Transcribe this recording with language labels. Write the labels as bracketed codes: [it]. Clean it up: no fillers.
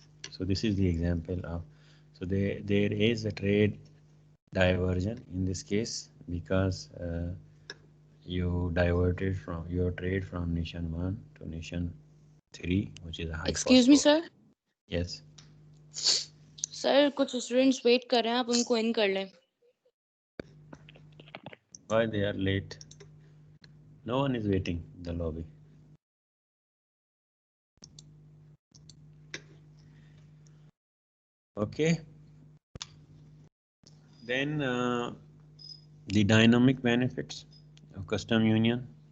[en] So this is the example of, so there is a trade diversion in this case because you diverted from your trade from nation 1 to nation 3, which is a high cost Excuse me, provider. sir. Yes. [hi] Sir कुछ students wait कर रहे हैं, आप उनको इन कर लें. [en] Why they are late? No one is waiting in the lobby. Okay. Then the dynamic benefits of custom union.